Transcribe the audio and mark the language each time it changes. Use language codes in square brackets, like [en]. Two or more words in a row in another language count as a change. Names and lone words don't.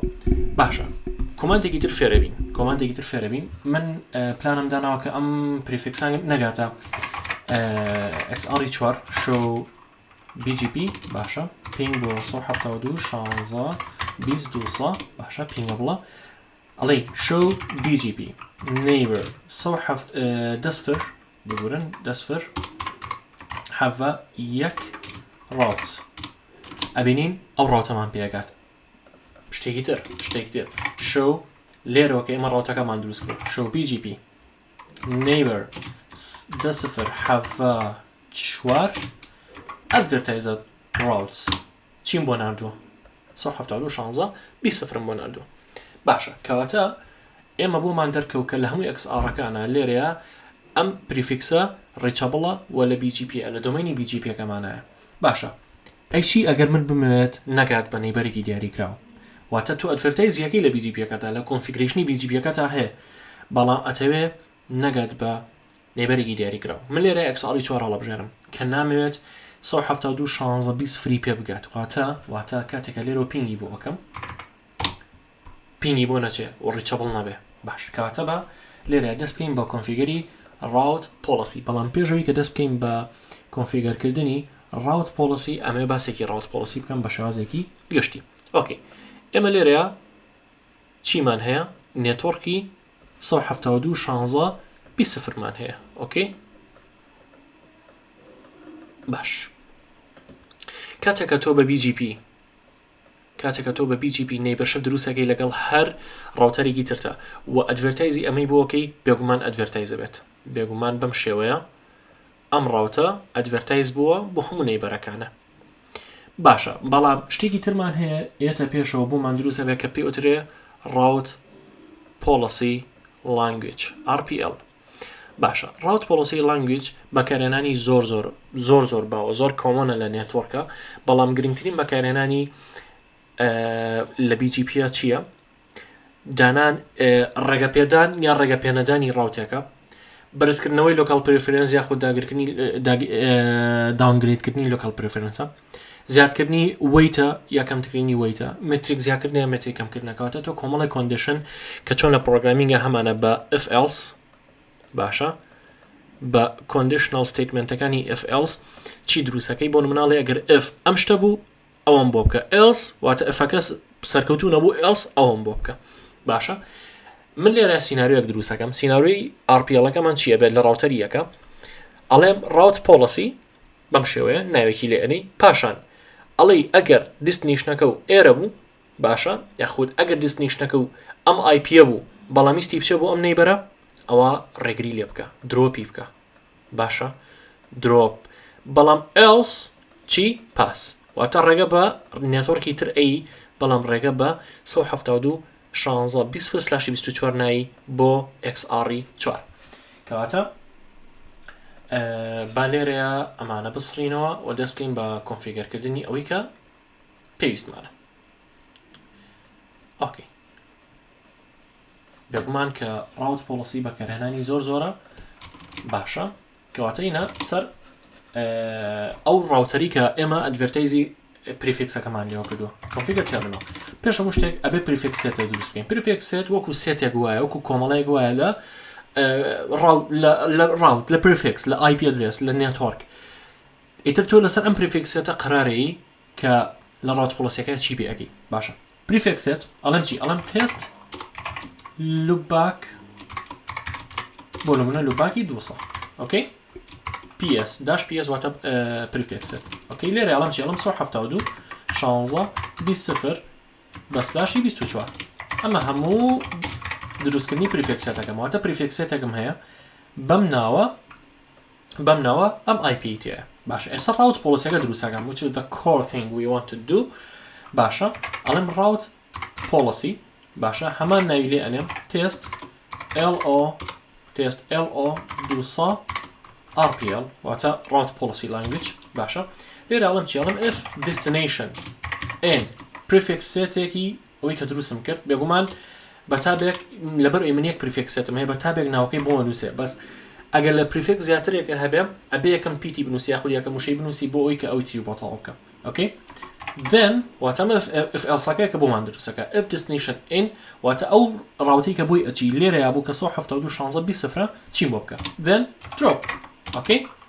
[ckb] باشە کۆماندێکی تر فێرەبین من پلانم داناوە کە ئەم پریفیکسان نەگاتە XR4 [en] show BGP [ckb] باشە پینگ بۆ 172.16 باشە پینگە بڵە ئەڵێ [en] show BGP neighbor [ckb] 10 بگورن 10 have یەک route ئەبینین ئەو ڕاوتەمان پێگات. شتێکی تر show لێرەوە کە ئێمە ڕاوتەکەمان دروست کرد [en] show BGP neighbor 10 have 4 advertised routes [ckb] چیم بۆ ناردووە 172.16 بۆ ناردووە. باشە کەواتە ئێمە بۆمان دەرکەوت کە لە هەمووی XR-ەکانە لێرەیە ئەم پریفیکسە ڕێچەبڵە و لە BGP لە دۆمینی BGP-ەکەمانایە. باشە ئەیچی ئەگەر من بمەوێت نەگات بە نەیبەرێکی دیاری کراوە واتە تو ئەدڤەرتایزیەکەی لە BGP-ەکەتا لە کۆنفیگریشنی BGP-ەکەتا هەیە بەڵام ئەتەوێ نەگات بە نەیبەرێکی دیاری کراوە. من لێرە XR4 هەڵەبژێرم کە نامەوێت 172.16 فری پێ بگات واتە کاتێکە لێرە پینگی بۆ ئەەکەم پینگی بۆ نەچێ و ڕیچەبڵ نەبێ. باش کاتە بە لێرە دەست بکەین بە کۆنفیگەری [en] route policy [ckb] بەڵام پێشەوەی کە دەست بکەین بە کۆنفیگەرکردنی [en] route policy [ckb] ئەمێ باسێکی [en] route policy [ckb] بکەم بە شێوازێکی گشتی. ئۆکێ ئێمە لێرەیە چیمان هەیە نێتۆرکی 172.16 مان هەیە. ئۆکێ باش کاتێکە تۆ بە BGP نەیبەرشە دروستەکەی لەگەڵ هەر ڕاوتەرێکی ترتە و ئەدڤەرتایزی ئەمەی بۆکەی بێگومان ئەدڤەرتایزە بێت بێگومان بەم شێوەیە ئەم ڕاوتە ئەدڤەرتایز بووە بۆ هەموو نەیبەرەکانە. باشە بەڵام شتێکی ترمان هەیە ئێتە پێشەوە بۆمان دروستە بێت کە پێوترێ [en] route policy language RPL. [ckb] باشە [en] route policy language [ckb] بەکارهێنانی زۆر باوە زۆر کۆمۆنە لە نێتۆرکە بەڵام گرنگترین بەکارهێنانی لە BGP چییە؟ دانان ڕێگەپێدان یا ڕێگەپێنەدانی ڕاوتێکە بەرزکردنەوەی [en] local preference [ckb] یاخود داونگرێدکردنی [en] local preference [ckb] زیادکردنی ویتە یا کەمترینی ویتە متریک زیادکردنی یا متریک کەمکردنەکەواتە تۆ کۆمەڵی کۆندیشن کە چۆن لە پرۆگرامینگە هەمانە بە [en] if else [ckb] باشە بە [en] conditional statements if else [ckb] چی دروستەکەی بۆ نموناڵێ ئەگەر if ئەم شتە بوو ئەوەم بۆ بکە else واتە ئەفەکە سەرکەوتوو نەبوو else ئەوەم بۆ بکە. باشە من لێرە سیناریۆیەک دروستەکەم سیناریۆی RPL-ەکەمان چییە بێت لە ڕاوتەریەکە ئەڵێم [en] route policy [ckb] بەم شێوەیە ناوێکی لێنەی پاشان ئەڵێ ئەگەر دیستنیشنەکە و ئێرە بوو باشە یاخود ئەگەر دیستنیشنەکە و ئەم IP بوو بەڵامیستی بچێ بۆ ئەم نەیبەرە ئەوە ڕێگری لێ بکە درۆپی بکە. باشە درۆپ بەڵام else چی پاس واتە ڕێگە بە نێتۆرکی تر ئەی بەڵام ڕێگە بە 172.16 نایی بۆ XR4 کەواتە با لێرەیە ئەمانە بسڕینەوە و دەست بکەین بە کۆنفیگەرکردنی ئەوەی کە پێویستمانە. ئۆکێ بێگومان کە [en] route policy [ckb] بەکارهێنانی زۆرە باشە کەواتە اینە سەر ئەو ڕاوتەری کە ئێمە ئەدڤەرتایزی پریفیکسەکەمان لێوە کردووە کۆنفیگەر تێڵنەوە پێش هەموو شتێک ئەبێ پریفیکسێتە دروست بکەین. پریفیکسێت وەکو سێتێک وایە وەکو کۆمەڵەیەک وایە لە ڕاوت لە پریفیکس لە [en] IP address [ckb] لە نێتۆرک ئیتر تۆ لەسەر ئەم پریفیکسێتە قرارەیە کە لە [en] route policy [ckb] ەکە چی پێ ئەگەی. باشە پریفیکسێت ئەڵێم چی ئەڵێم [en] test loopback [ckb] بۆ نمونە loopbacky 200 ئۆکەی PS داش PS واتە پریفیکسێت ئۆکەی لێرە ئەڵێم چی ئەڵێم 172.16 ئەمە هەموو دروستکردنی پریفیکسێتەکەم واتە پریفیکسێتێکم هەیە بەم ناوە ئەم IP تێە. باشە ئێستا route policyەکە دروستەکەم [en] which is the core thing we want to do. [ckb] باشە ئەڵێم [en] route policy [ckb] باشە هەمان ناوی لێ ئەنێم [en] test LO 200 RPL [ckb] واتە [en] Route Policy Language [ckb] باشە لێرە ئەڵم چیڵم if [en] destination in prefix [ckb] سێتێکی ئەوەی کە دروستم کرد بێگومان بەتابێک لەبەر ئەمنیەک پریفکسێتم هەیە بەتابێک ناوەکەی بۆ نووسێ بەس ئەگەر لە پریفکس زیاترێکە هەبێ ئەبێ یەکەم پیتی بنووسی یاخود یەکەم وشەی بنووسی بۆ ئەوی کە ئەوی تری بۆ تەواو بکە ئۆکەی then واتە [en] if else [ckb] کە بۆمان دروستەکە [en] if destination in [ckb] واتە ئەو ڕاوتەی کە بۆی ئەچی لێرە یا بوو کە 1970 چیم بۆ بکە [en] then drop [ckb] ئۆکەی